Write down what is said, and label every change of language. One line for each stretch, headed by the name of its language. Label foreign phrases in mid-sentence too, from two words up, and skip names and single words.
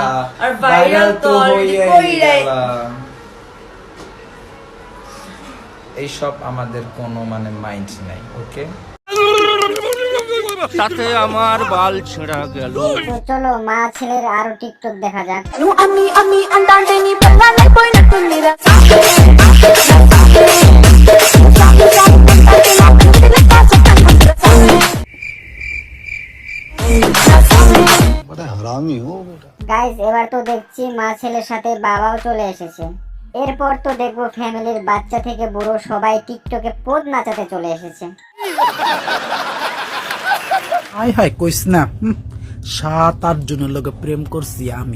Bangla: আর ভাইরাল তো হয়ে গেল। এইসব আমাদের কোনো মাইন্ড নাই, ওকে? তাতে আমার বাল ছেঁড়া গেল। তো চলো মা ছেলের আরো টিকটক দেখা যাক। Ami andante ni pala na boy na tunira.
Hindi: बड़ा हरामी हो बेटा।
Bangla: গাইস, এবার তো দেখছি মা ছেলের সাথে বাবাও চলে এসেছে। এরপর তো দেখবো ফ্যামিলির বাচ্চা থেকে বুড়ো সবাই টিকটকে পোদ নাচাতে চলে এসেছে। হাই হাই কইস না, 7-8 জনের লগে প্রেম করছি আমি।